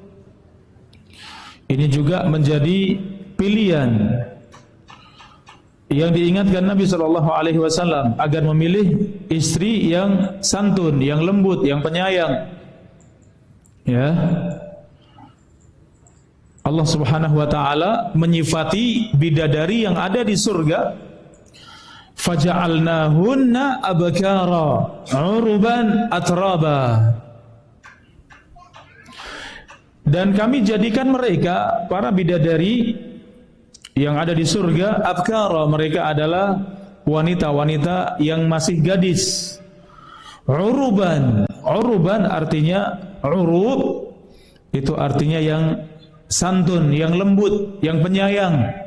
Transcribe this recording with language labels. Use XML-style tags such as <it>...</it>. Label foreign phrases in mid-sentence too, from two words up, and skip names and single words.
<id>Ini juga menjadi pilihan yang diingatkan Nabi SAW agar memilih istri yang santun, yang lembut, yang penyayang. Ya, Allah</id> <ar>سبحانه وتعالى</ar> <id>menyifati bidadari yang ada di surga,</id> <ar>فجعلناهن أبكارا عربا أترابا.</ar> <id>Dan kami jadikan mereka, para bidadari yang ada di surga, abkara, mereka adalah wanita-wanita yang masih gadis. Uruban, uruban artinya, urub itu artinya yang santun, yang lembut, yang penyayang.</id>